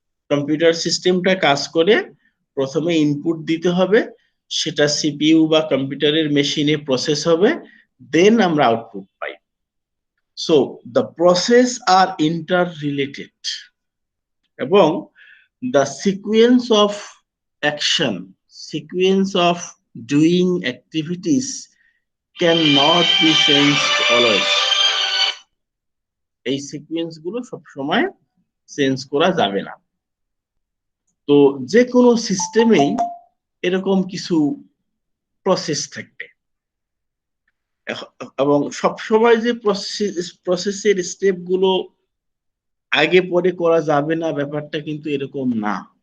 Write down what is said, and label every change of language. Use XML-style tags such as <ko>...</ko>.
<bn>Computer সিস্টেমটা কাজ করে প্রথমে ইনপুট দিতে হবে, সেটা সিপিইউ বা কম্পিউটারের মেশিনে প্রসেস হবে, দেন আমরা output pi.</bn> <en>So the process are interrelated, এবং the sequence of action, sequence of doing activities cannot be changed always.</en> <bn>এই সিকোয়েন্স গুলো সব সময় চেঞ্জ করা যাবে না। তো যে কোনো সিস্টেমেই এরকম কিছু প্রসেস থাকবে, এবং সব সময় যে প্রসেসের স্টেপ গুলো আগে পরে করা যাবে না ব্যাপারটা কিন্তু এরকম না।</bn>